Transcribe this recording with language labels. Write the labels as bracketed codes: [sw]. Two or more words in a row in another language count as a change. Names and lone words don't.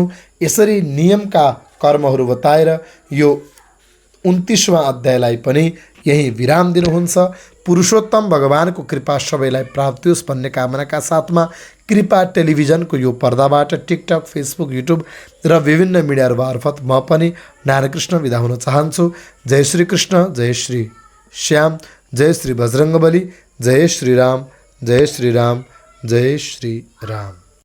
[ne] यसरी नियमका कर्महरू बताएर यो 29वां अध्यायलाई पनि यही विराम दिनुहुन्छ। पुरुषोत्तम भगवानको कृपा सबैलाई प्राप्त होस् भन्ने कामनाका साथमा कृपा टेलिभिजनको यो पर्दाबाट टिकटक, फेसबुक, युट्युब र विभिन्न मिडियाहरू मार्फत म पनि नारायण कृष्ण बिदा हुन चाहन्छु। जय श्री कृष्ण, जय श्री श्याम। जय श्री बजरंगबली। जय श्री राम, जय श्री राम, जय श्री राम।